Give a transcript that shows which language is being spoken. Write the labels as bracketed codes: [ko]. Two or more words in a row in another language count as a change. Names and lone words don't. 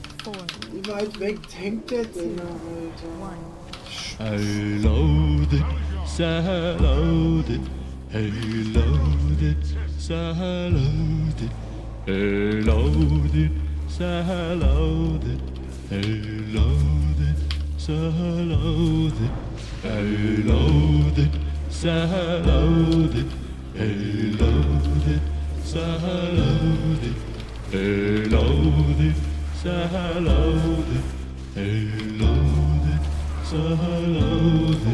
[de] 4, Wie weit weg hängt der denn noch, Alter? 1. [en] Loaded, loaded, hey loaded, loaded, hey loaded, loaded, hey loaded, loaded, hey loaded, loaded, hey loaded, loaded, hey loaded, loaded, hey loaded, loaded.